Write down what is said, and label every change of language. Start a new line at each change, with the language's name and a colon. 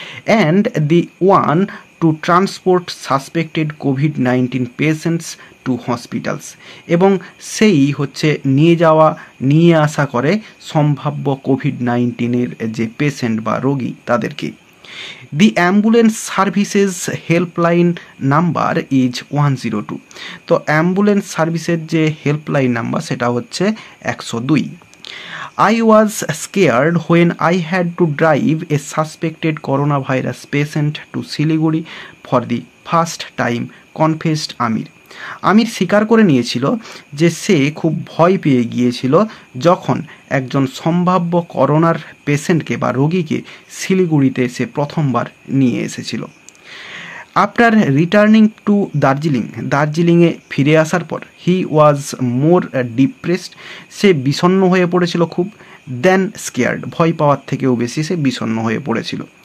English: and the one two transport suspected COVID-19 patients two hospitals,
Bangla: এবং সেই হচ্ছে নিয়ে আসা করে সম্ভাব্য কোভিড-19 যে পেশেন্ট বা রোগী তাদেরকে।
English: The ambulance services helpline number is 102।
Bangla: তো অ্যাম্বুলেন্স সার্ভিসের যে হেল্পলাইন নাম্বার সেটা হচ্ছে 102।
English: I was scared when I had to drive a suspected coronavirus patient to Siliguri for the first time, confessed Amir.
Bangla: আমির স্বীকার করে নিয়েছিল যে সে খুব ভয় পেয়ে গিয়েছিল যখন একজন সম্ভাব্য করোনার পেশেন্টকে বা রোগীকে শিলিগুড়িতে সে প্রথমবার নিয়ে এসেছিল।
English: after returning to
Bangla: দার্জিলিংয়ে ফিরে আসার পর
English: he was more depressed,
Bangla: সে বিষণ্ণ হয়ে পড়েছিল খুব,
English: than scared,
Bangla: ভয় পাওয়ার থেকেও বেশি সে বিষণ্ণ হয়ে পড়েছিল।